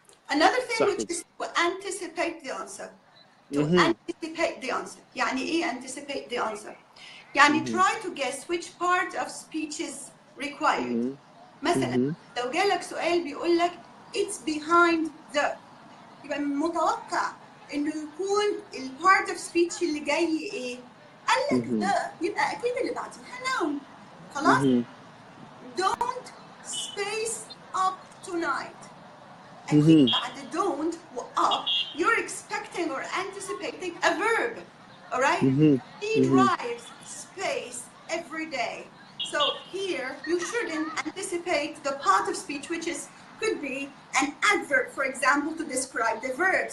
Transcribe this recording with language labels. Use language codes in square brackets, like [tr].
[en] Another thing which is to anticipate the answer. To anticipate the answer. [ar] يعني إيه [en] anticipate the answer؟ يعني try to guess which part of speech is required. [ar] مثلا لو جالك سؤال بيقول لك [en] it's behind the، [ar] يبقى متوقع إنه يكون ال part of speech اللي جاي إيه؟ قال لك ده، يبقى أكيد اللي بعديها noun. خلاص؟ [en] Don't space up tonight. [ar] أكيد بعد [en] don't up you're expecting or anticipating a verb, alright? He drives space every day. So here you shouldn't anticipate the part of speech which could be an adverb, for example, to describe the verb.